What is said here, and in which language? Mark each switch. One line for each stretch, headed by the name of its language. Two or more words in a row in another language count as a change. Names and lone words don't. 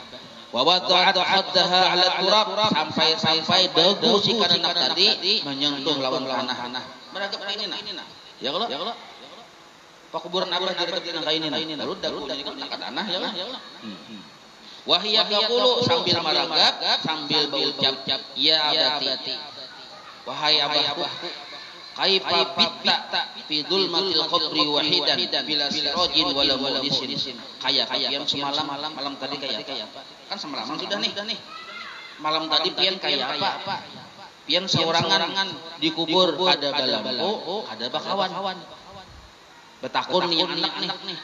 Arabic: ووضعت خدها على التراب,
Banjar: sampai dagu si anak tadi menyentuh lawan tanah. Maragap ini nah.
Indonesian: Ya kalau kuburan abah dekat dengan ini. Lalu dagu ini kan angkat tanah ya lah.
Arabic: وهي يقول
Indonesian: sambil maragap sambil berucap
Arabic: يا أبتي,
Indonesian: wahai abahku,
Arabic: كيف بت في ظلمة القبر وحيدا بلا سراج ولا مؤنس.
Indonesian: Kayak yang semalam malam tadi kayak apa? Kan semalaman sudah nih.
Banjar: Malam tadi pian kayak apa? Pian seorangan dikubur ada balampu, ada bakawan. Betakun nih anak nih.